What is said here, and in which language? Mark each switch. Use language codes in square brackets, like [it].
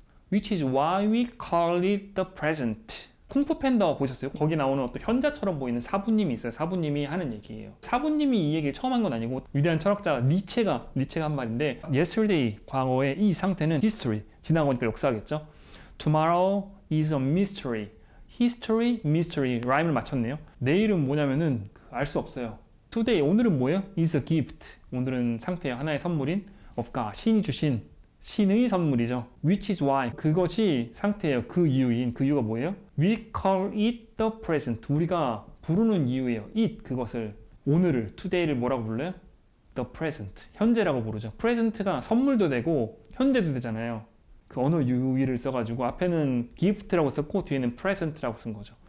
[en] Which is why we call it the present. [ko] 쿵푸 팬더 보셨어요? 거기 나오는 어떤 현자처럼 보이는 사부님이 있어요. 사부님이 하는 얘기예요. 사부님이 이 얘기를 처음 한 건 아니고 위대한 철학자 니체가 한 말인데 yesterday 과거의 이 상태는 history 지나고 보니까 역사겠죠. [en] Tomorrow is a mystery. history, mystery [ko] 라임을 맞췄네요. 내일은 뭐냐면은 알 수 없어요. Today 오늘은 뭐예요? [en] is a gift. [ko] 오늘은 상태예요. 하나의 선물인 [en] of God. [ko] 신이 주신 신의 선물이죠. [en] Which is why [ko] 그것이 상태예요. 그 이유인 그 이유가 뭐예요? [en] We call it the present. [ko] 우리가 부르는 이유예요. it 그것을 오늘을 today를 뭐라고 불러요? [en] The present. [ko] 현재라고 부르죠. present가 선물도 되고 현재도 되잖아요. 그 언어 유희를 써가지고 앞에는 gift라고 썼고 뒤에는 present라고 쓴 거죠.